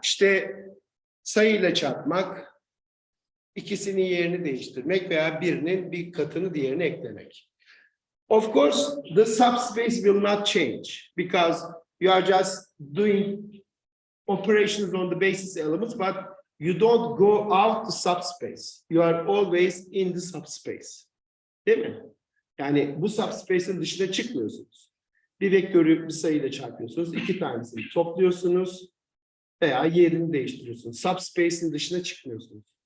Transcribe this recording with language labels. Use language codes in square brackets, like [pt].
[tr] İşte sayıyla çarpmak, ikisinin yerini değiştirmek veya birinin bir katını diğerine eklemek. [en] Of course, the subspace will not change because you are just doing operations on the basis elements, but you don't go out the subspace. You are always in the subspace. [tr] Değil mi? Yani bu subspace'in dışına çıkmıyorsunuz. Bir vektörü bir sayıyla çarpıyorsunuz, iki tanesini topluyorsunuz veya yerini değiştiriyorsunuz. Subspace'in dışına çıkmıyorsunuz.